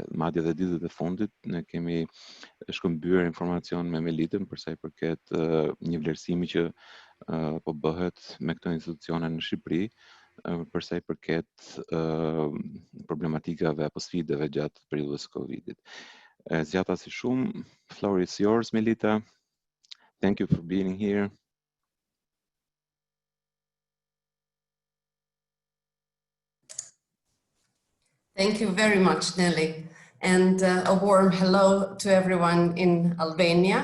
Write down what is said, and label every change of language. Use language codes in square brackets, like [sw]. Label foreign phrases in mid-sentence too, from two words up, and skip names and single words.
[sq] Madje edhe ditët e fundit ne kemi shkëmbyer informacion me Melitën për sa I përket një vlerësimi që po bëhet me këto institucione në Shqipëri për sa I përket problematikave apo sfidave gjatë periudhës Covidit. Zgjata si shumë, [en] floor is yours, Melita. Thank you for being here. Thank you very much, Nelly, and a warm hello to everyone in Albania.